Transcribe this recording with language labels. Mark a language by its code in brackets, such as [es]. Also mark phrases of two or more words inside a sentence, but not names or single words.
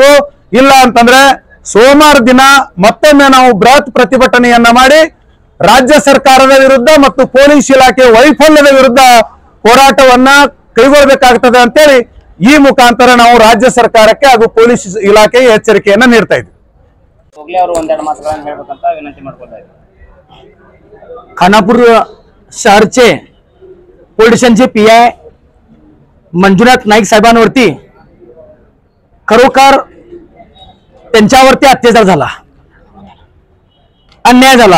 [kn] ಇಲ್ಲ ಅಂತಂದ್ರೆ ಸೋಮವಾರ ದಿನ ಮತ್ತೊಮ್ಮೆ ನಾವು ಬೃಹತ್ ಪ್ರತಿಭಟನೆಯನ್ನ ಮಾಡಿ ರಾಜ್ಯ ಸರ್ಕಾರದ ವಿರುದ್ಧ ಮತ್ತು ಪೊಲೀಸ್ ಇಲಾಖೆ ವೈಫಲ್ಯದ ವಿರುದ್ಧ ಹೋರಾಟವನ್ನ ಕೈಗೊಳ್ಳಬೇಕಾಗ್ತದೆ ಅಂತೇಳಿ ಈ ಮುಖಾಂತರ ನಾವು ರಾಜ್ಯ ಸರ್ಕಾರಕ್ಕೆ ಹಾಗೂ ಪೊಲೀಸ್ ಇಲಾಖೆಗೆ ಎಚ್ಚರಿಕೆಯನ್ನ ನೀಡ್ತಾ ಇದ್ದೀವಿ. [mr] खानापूर शहरचे पोलीस स्टेशनचे PI मंजुनाथ नाईक साहेबांवरती खरोखर त्यांच्यावरती अत्याचार झाला, अन्याय झाला.